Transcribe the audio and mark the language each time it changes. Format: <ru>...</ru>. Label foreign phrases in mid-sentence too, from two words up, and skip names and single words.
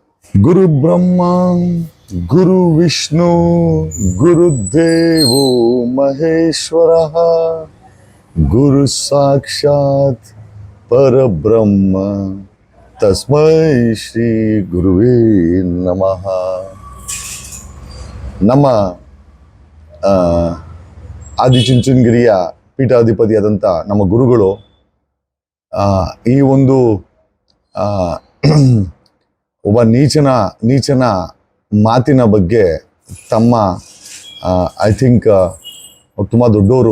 <sa>ಗುರು ಬ್ರಹ್ಮ ಗುರು ವಿಷ್ಣು ಗುರುದೇವೋ ಮಹೇಶ್ವರ ಗುರು ಸಾಕ್ಷಾತ್ ಪರಬ್ರಹ್ಮ ತಸ್ಮೈ ಶ್ರೀ ಗುರುವೇ ನಮಃ.</sa> <kn>ನಮ್ಮ ಆದಿಚುಂಚನಗಿರಿಯ ಪೀಠಾಧಿಪತಿಯಾದಂಥ ನಮ್ಮ ಗುರುಗಳು ಈ ಒಂದು ಒಬ್ಬ ನೀಚನ ಮಾತಿನ ಬಗ್ಗೆ ತಮ್ಮ</kn> <en>I think</en> <kn>ತುಂಬ ದೊಡ್ಡವರು.</kn>